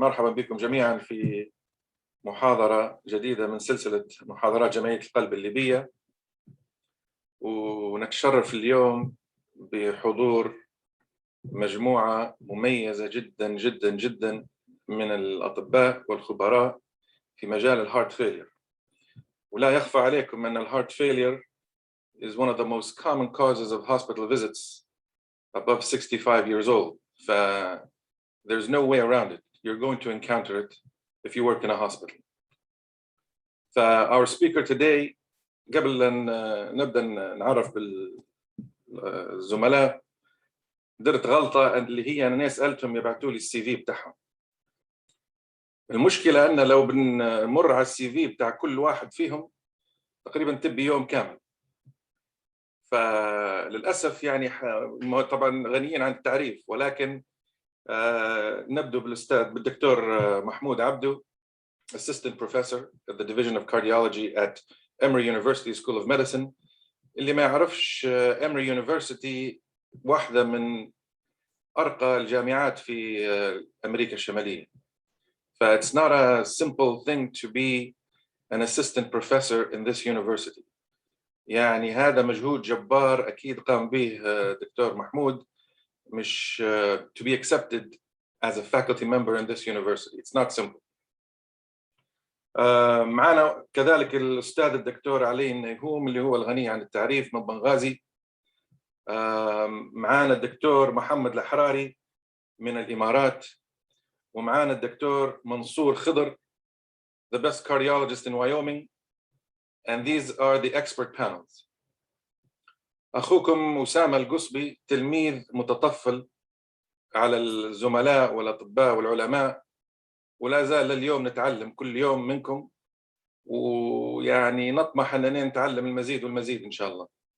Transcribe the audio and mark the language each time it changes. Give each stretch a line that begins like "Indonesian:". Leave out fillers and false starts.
Arabic: مرحبا بكم جميعا في محاضرة جديدة من سلسلة محاضرات جمعية القلب الليبية، ونتشرف اليوم بحضور مجموعة مميزة جدا جدا جدا من الأطباء والخبراء في مجال الهارت فيلير. ولا يخفى عليكم أن
English: الهارت failure is one of the most common causes of hospital visits above 65 years old. There's no way around it. You're going to encounter it if you work in a hospital. Our speaker today,
Arabic: قبل أن نبدأ نعرف بالزملاء، درت غلطة اللي هي أنا سألتهم يبعتوا لي السي في بتاعهم. المشكلة أن لو بنمر على السي في بتاع كل واحد فيهم تقريبا تبي يوم كامل. فللأسف يعني طبعا غنيين عن التعريف، ولكن نبدأ بالدكتور محمود عبدو,
English: Assistant Professor at the Division of Cardiology at Emory University School of Medicine.
Arabic: اللي ما يعرفش Emory University واحدة من أرقى الجامعات في أمريكا الشمالية.
English: It's not a simple thing to be an assistant professor in this university.
Arabic: يعني هذا مجهود جبار أكيد قام به دكتور محمود، مش
English: to be accepted as a faculty member in this university. It's not simple.
Arabic: معنا كذلك الأستاذ الدكتور علي النيهوم اللي هو الغني عن التعريف من بنغازي. معنا الدكتور محمد الحراري من الإمارات، ومعنا الدكتور منصور خضر,
English: the best cardiologist in Wyoming. And these are the expert panels.
Arabic: أخوكم أسامة القصبي تلميذ متطفل على الزملاء والأطباء والعلماء، ولا زال اليوم نتعلم كل يوم منكم، ويعني نطمح أننا نتعلم المزيد والمزيد إن شاء الله.